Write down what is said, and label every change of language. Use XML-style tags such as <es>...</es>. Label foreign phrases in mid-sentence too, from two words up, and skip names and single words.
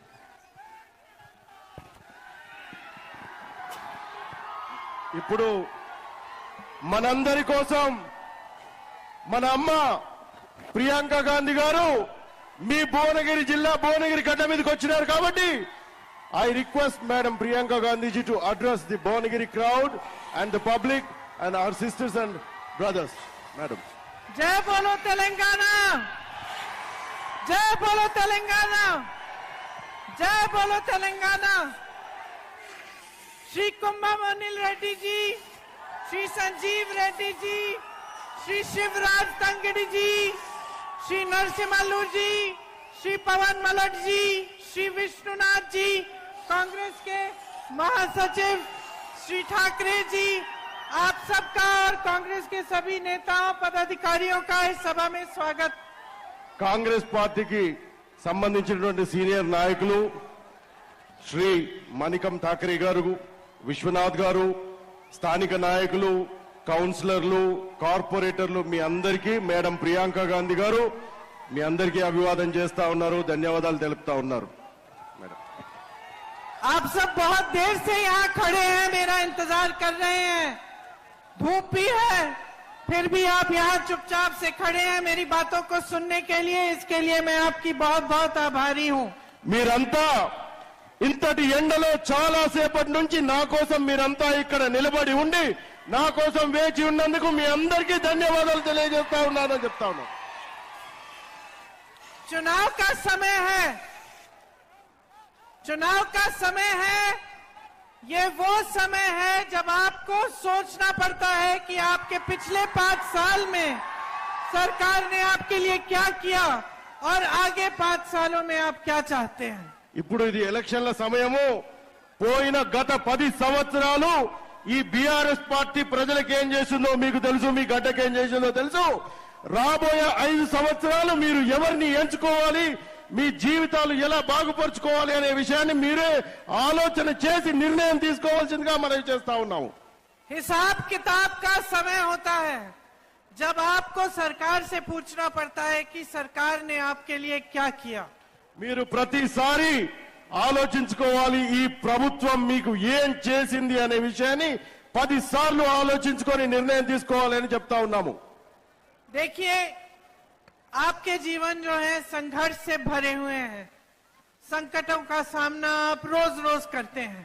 <te>ఇప్పుడు మనందరి కోసం మన అమ్మ ప్రియాంక గాంధీ గారు మీ భువనగిరి జిల్లా భువనగిరి గడ్డ మీదకి వచ్చినారు కాబట్టి</te> <en>I request madam Priyanka Gandhiji to address the Bhuvanagiri crowd and the public and our sisters and brothers.</en> <te>మేడం.</te> <hi>जय बोलो तेलंगाना, जय बोलो तेलंगाना, जय बोलो तेलंगाना. श्री कुंभमणिल रेड्डी जी, श्री संजीव रेड्डी जी, श्री शिवराज तंगड़ी जी, श्री नरसिम्हलू जी, श्री पवन मलट जी, श्री विष्णुनाथ जी, कांग्रेस के महासचिव श्री ठाकरे जी, आप सबका और कांग्रेस के सभी नेताओं पदाधिकारियों का इस सभा में स्वागत.</hi> <te>కాంగ్రెస్ పార్టీకి సంబంధించినటువంటి సీనియర్ నాయకులు శ్రీ మణికం ఠాకరే గారు, విశ్వనాథ్ గారు, స్థానిక నాయకులు, కౌన్సిలర్లు, కార్పొరేటర్లు, మీ అందరికీ మేడం ప్రియాంక గాంధీ గారు మీ అందరికీ అభివాదం చేస్తా ఉన్నారు, ధన్యవాదాలు తెలుపుతా ఉన్నారు.</te> <hi>आप सब बहुत देर से यहाँ खड़े हैं, मेरा इंतजार कर रहे हैं. धूप भी है, फिर भी आप यहाँ चुपचाप से खड़े हैं मेरी बातों को सुनने के लिए. इसके लिए मैं आपकी बहुत बहुत आभारी हूँ.</hi> <te>మీరంతా ఇంతటి ఎండలో చాలా సేపటి నుంచి నా కోసం మీరంతా ఇక్కడ నిలబడి ఉండి నా కోసం వేచి ఉన్నందుకు మీ అందరికీ ధన్యవాదాలు తెలియజేస్తా ఉన్నానని చెప్తా ఉన్నాను.</te> <hi>चुनाव का समय है, चुनाव का समय है. ये वो समय है जब आपको सोचना पड़ता है कि आपके पिछले 5 साल में सरकार ने आपके लिए क्या किया और आगे 5 सालों में आप क्या चाहते हैं.</hi> <te>ఇప్పుడు ఇది ఎలక్షన్ల సమయము. పోయిన గత 10 సంవత్సరాలు ఈ బీఆర్ఎస్ పార్టీ ప్రజలకు ఏం చేసిందో మీకు తెలుసు, మీ గడ్డకి ఏం చేసిందో తెలుసు. రాబోయే 5 సంవత్సరాలు మీరు ఎవరిని ఎంచుకోవాలి, మీ జీవితాలు ఎలా బాగుపరుచుకోవాలి అనే విషయాన్ని మీరే ఆలోచన చేసి నిర్ణయం తీసుకోవాల్సిందిగా మనం చేస్తా ఉన్నాము.</te> <hi>हिसाब किताब का समय होता है जब आपको सरकार से पूछना पड़ता है कि सरकार ने आपके लिए क्या किया.</hi> <te>మీరు ప్రతిసారి ఆలోచించుకోవాలి. ఈ ప్రభుత్వం మీకు ఏం చేసింది అనే విషయాన్ని 10 సార్లు ఆలోచించుకొని నిర్ణయం తీసుకోవాలని చెప్తా ఉన్నాము.</te> <hi>देखिए, आपके जीवन जो है संघर्ष से भरे हुए हैं. संकटों का सामना आप रोज रोज करते हैं.</hi>